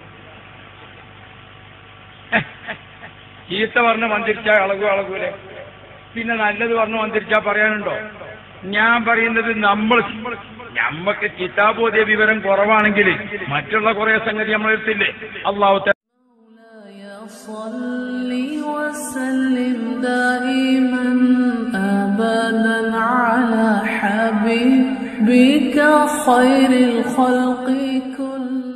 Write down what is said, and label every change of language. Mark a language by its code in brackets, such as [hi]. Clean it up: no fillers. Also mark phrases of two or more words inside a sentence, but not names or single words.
[ml] ചീത്ത പറഞ്ഞ് മന്ത്രിച്ചാൽ ഇളകൂലേ? പിന്നെ നല്ലത് പറഞ്ഞ് മന്ത്രിച്ചാൽ പറയാനുണ്ടോ? ഞാൻ പറയുന്നത് നമ്മക്ക് കിതാബോധ്യ വിവരം കുറവാണെങ്കിൽ മറ്റുള്ള കുറെ സംഗതി നമ്മളെടുത്തില്ലേ. അല്ലാഹു [ar] صلي وسلم دائما أبدا على حبيبك خير الخلق كل